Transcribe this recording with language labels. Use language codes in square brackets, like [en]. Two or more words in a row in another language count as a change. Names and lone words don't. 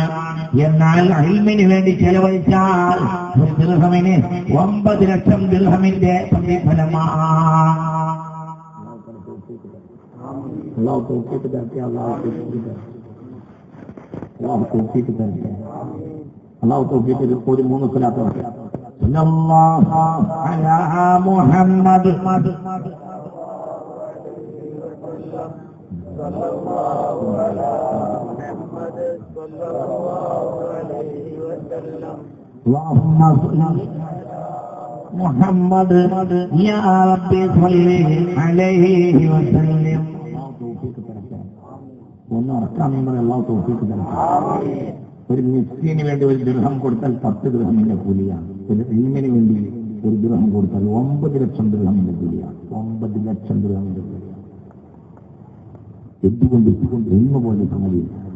[ml] എന്നാൽ ഇൽമിന് വേണ്ടി ചെലവഴിച്ചാൽ 1 ദിർഹമിന് 9 ലക്ഷം ദിർഹമിന്റെ പ്രതിഫലമാണ്. അല്ലാഹു തൗഫീഖ് തരട്ടെ. അല്ലാഹു തൗഫീഖ് തരട്ടെ. അല്ലാഹു തൗഫീഖ് ഒരു 3 സ്വലാത്ത് [ar] صلى الله على محمد اللهم صل محمد يا ربي صل عليه وسلم. [ml] ഒരു മിസ്കീന് വേണ്ടി 1 ദിർഹം കൊടുത്താൽ 10 ദിർഹമിന്റെ കൂലിയാണ്. ഒരു ഇൽമിന് വേണ്ടി 1 ദിർഹം കൊടുത്താൽ 9 ലക്ഷം ദിർഹമിന്റെ കൂലിയാണ്. 9 ലക്ഷം ദിർഹമിന്റെ കൂലിയാണ്. എന്തുകൊണ്ട് ഇൽമ പോലെ സംഗതിയില്ല.